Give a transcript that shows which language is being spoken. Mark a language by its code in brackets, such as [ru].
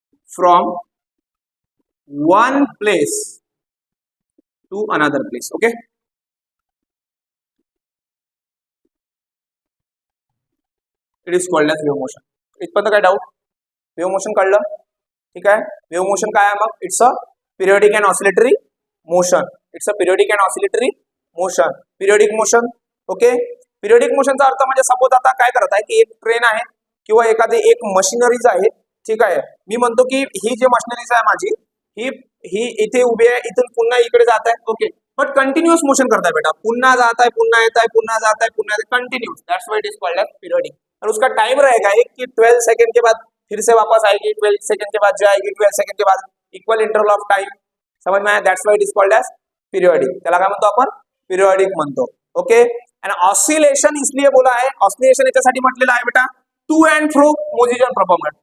[en] from one place to another place. Okay, it is called as wave motion. [mr] इथपर्यंत काय doubt. Wave motion कळलं. ठीक आहे, wave motion काय आहे मग, [en] It's a periodic and oscillatory motion. It's a periodic and oscillatory motion. [mr] Periodic motion. Okay, periodic मोशनचा अर्थ म्हणजे सपोज आता काय करत आहे की एक ट्रेन आहे किंवा एखादी एक मशिनरीज आहे. ठीक आहे, मी म्हणतो की ही जी मशिनरीज आहे माझी, ही इथे उभी आहे, इथून पुन्हा इकडे जात आहे. [hi] ओके, बट कंटिन्युअस मोशन करता है बेटा. पुन्हा जाता है, पुन्हा येता है, पुन्हा जाता है, पुन्हा continuous. [en] That's why it is called as periodic. [hi] और उसका टाइम रहेगा एक कि 12 सेकंड के बाद फिर से वापस आएगी, 12 सेकंड के बाद जाएगी, 12 सेकंड के बाद [en] Equal interval of time. [hi] समझ में आया. [en] That's why it is called as periodic. [mr] त्याला काय म्हणतो आपण, पीरियडिक म्हणतो. ओके, आणि ऑसिलेशन [hi] इसलिए बोला है, [mr] ऑसिलेशन याच्यासाठी म्हटलेलं आहे बेटा, [en] To and fro motion perform.